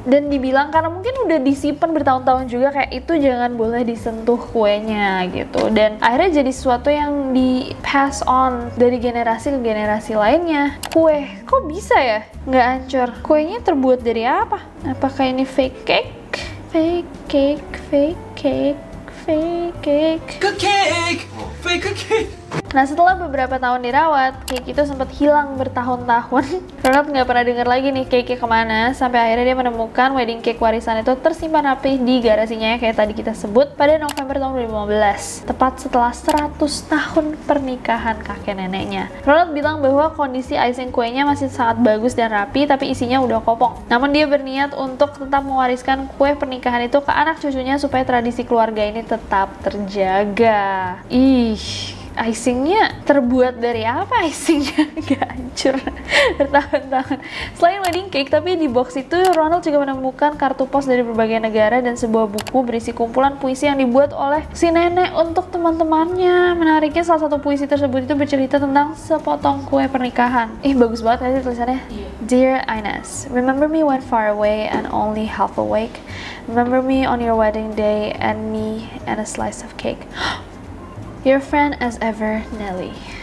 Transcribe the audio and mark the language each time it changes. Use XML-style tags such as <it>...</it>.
<id>Dan dibilang karena mungkin udah disimpan bertahun-tahun juga, kayak itu jangan boleh disentuh kuenya gitu. Dan akhirnya jadi sesuatu yang di pass on dari generasi ke generasi lainnya. Kue, kok bisa ya nggak hancur? Kuenya terbuat dari apa? Apakah ini fake cake?</id> <en>Fake cake, fake cake, fake cake. Cake, fake cake.</en> <id>Nah, setelah beberapa tahun dirawat, cake itu sempat hilang bertahun-tahun. Ronald nggak pernah dengar lagi nih cake-nya kemana, sampai akhirnya dia menemukan wedding cake warisan itu tersimpan rapi di garasinya kayak tadi kita sebut pada November tahun 2015, tepat setelah 100 tahun pernikahan kakek neneknya. Ronald bilang bahwa kondisi icing kuenya masih sangat bagus dan rapi, tapi isinya udah kopong. Namun dia berniat untuk tetap mewariskan kue pernikahan itu ke anak cucunya supaya tradisi keluarga ini tetap terjaga. Icingnya terbuat dari apa? Icingnya gak hancur bertahun-tahun. Selain wedding cake, tapi di box itu Ronald juga menemukan kartu pos dari berbagai negara dan sebuah buku berisi kumpulan puisi yang dibuat oleh si nenek untuk teman-temannya. Menariknya salah satu puisi tersebut itu bercerita tentang sepotong kue pernikahan. Bagus banget gak sih tulisannya?</id> <en>Dear Ines, remember me when far away and only half awake. Remember me on your wedding day and me and a slice of cake. Your friend as ever, Nelly.</en>